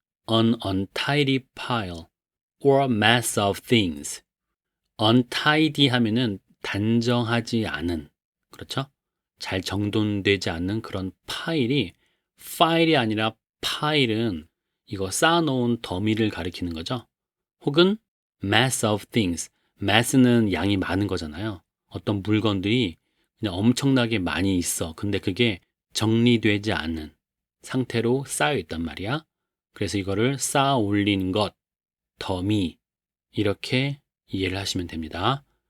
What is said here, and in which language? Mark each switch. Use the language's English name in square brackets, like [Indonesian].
[English] An untidy pile or mass of things. [Korean] untidy 하면은 단정하지 않은, 그렇죠? 잘 정돈되지 않는 그런 파일이 파일이 아니라 파일은 이거 쌓아놓은 더미를 가리키는 거죠. [English] 혹은 mass of things. [Korean] mass는 양이 많은 거잖아요. 어떤 물건들이 그냥 엄청나게 많이 있어. 근데 그게 정리되지 않은 상태로 쌓여 있단 말이야. 그래서 이거를 쌓아 올린 것, 더미 이렇게 이해를 하시면 됩니다.